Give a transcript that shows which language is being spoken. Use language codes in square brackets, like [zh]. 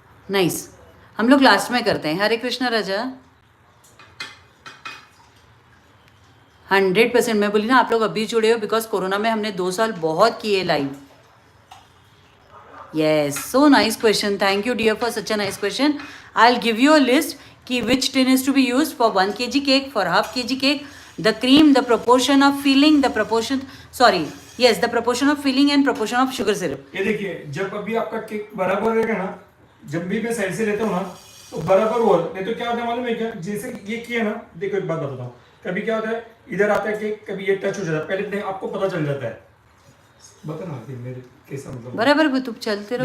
[hi] Nice. हम लोग last में करते हैं. हरे कृष्णा राजा. 100% मैं बोली ना आप लोग अभी जुड़े हो बिकॉज कोरोना में हमने 2 साल बहुत किए live. [en] Yes, so nice question. Thank you, dear, for such a nice question. I'll give you a list कि which tin is to be used for 1 kg cake, for half kg cake, the cream, the proportion of filling, the proportion, sorry, yes, the proportion of filling and proportion of sugar syrup. [hi] ये देखिए, जब अभी आपका cake बराबर रहेगा ना, जब भी मैं साइड से लेता हूँ ना तो बराबर हुआ. नहीं तो क्या होता है मालूम है क्या? जैसे ये किया ना, देखो एक बात बताता हूँ. कभी क्या होता है, इधर आता है केक, कभी ये टच हो जाता है, पहले नहीं आपको पता चल जाता है. बता ना कि मेरे कैसा मतलब. बराबर तुम चलते रहो.